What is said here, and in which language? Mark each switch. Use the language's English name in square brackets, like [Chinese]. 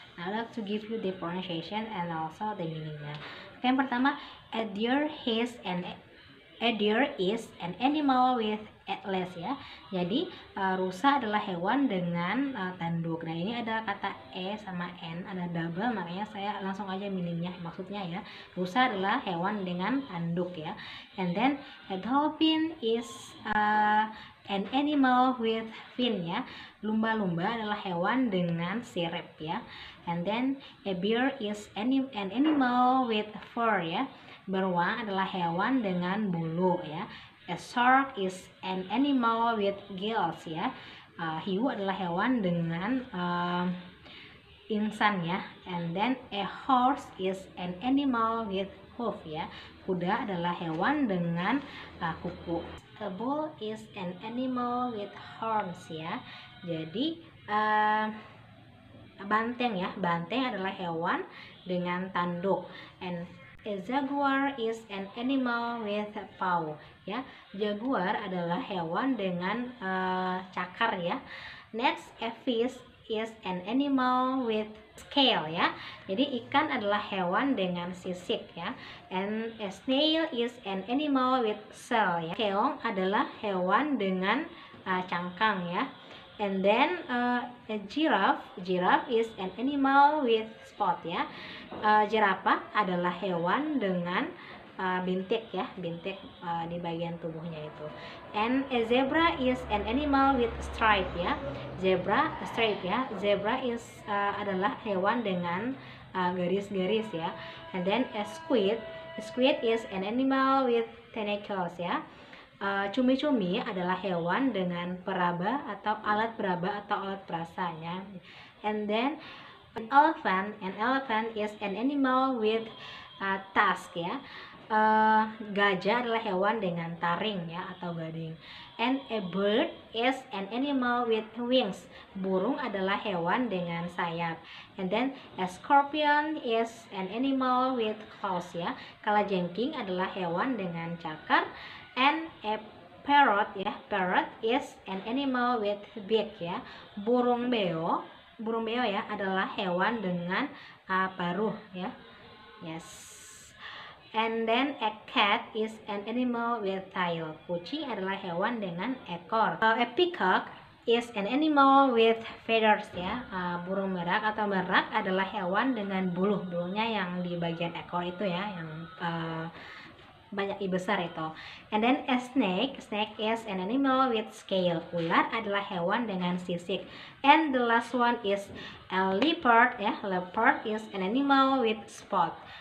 [English] Nah, I'd like to give you the pronunciation and also the meaningnya. [Indonesian] Oke, yang pertama, [English] a deer has an A deer is an animal with atlas ya. [Indonesian] Jadi rusa adalah hewan dengan tanduk. Nah, ini ada kata e sama n, ada double, makanya saya langsung aja milihnya. Maksudnya ya, rusa adalah hewan dengan tanduk ya. [English] And then a dolphin is an animal with fin ya. [Indonesian] Lumba-lumba adalah hewan dengan sirip ya. [English] And then a bear is an animal with fur ya. [Indonesian] Beruang adalah hewan dengan bulu ya. [English] A shark is an animal with gills ya. [Indonesian] Hiu adalah hewan dengan insan ya. [English] And then a horse is an animal with hoof ya. [Indonesian] Kuda adalah hewan dengan kuku. [English] A bull is an animal with horns ya. [Indonesian] Jadi banteng ya. Banteng adalah hewan dengan tanduk. [English] And a jaguar is an animal with paw ya. [Indonesian] Jaguar adalah hewan dengan cakar ya. [English] Next, a fish is an animal with scale ya. [Indonesian] Jadi ikan adalah hewan dengan sisik ya. [English] And a snail is an animal with shell ya. [Indonesian] Keong adalah hewan dengan cangkang ya. [English] And then a giraffe is an animal with spot ya. [Indonesian] Jerapah adalah hewan dengan bintik ya, bintik di bagian tubuhnya itu. [English] And a zebra is an animal with stripe ya. Stripe ya. [Indonesian] Zebra is adalah hewan dengan garis-garis ya. [English] And then a squid is an animal with tentacles ya. [Indonesian] Cumi-cumi adalah hewan dengan peraba atau alat peraba atau alat perasanya. [English] And then an elephant is an animal with tusk ya. [Indonesian] Gajah adalah hewan dengan taring ya atau gading. [English] And a bird is an animal with wings. [Indonesian] Burung adalah hewan dengan sayap. [English] And then a scorpion is an animal with claws ya. [Indonesian] Kalajengking adalah hewan dengan cakar. [English] And a parrot is an animal with beak ya. [Indonesian] Burung beo ya adalah hewan dengan paruh ya. [English] Yes. And then a cat is an animal with tail. [Indonesian] Kucing adalah hewan dengan ekor. [English] A peacock is an animal with feathers ya. [Indonesian] Burung merak atau merak adalah hewan dengan bulunya yang di bagian ekor itu ya, yang banyak besar itu. [English] And then a snake is an animal with scale. [Indonesian] Ular adalah hewan dengan sisik. [English] And the last one is a leopard ya. Leopard is an animal with spot.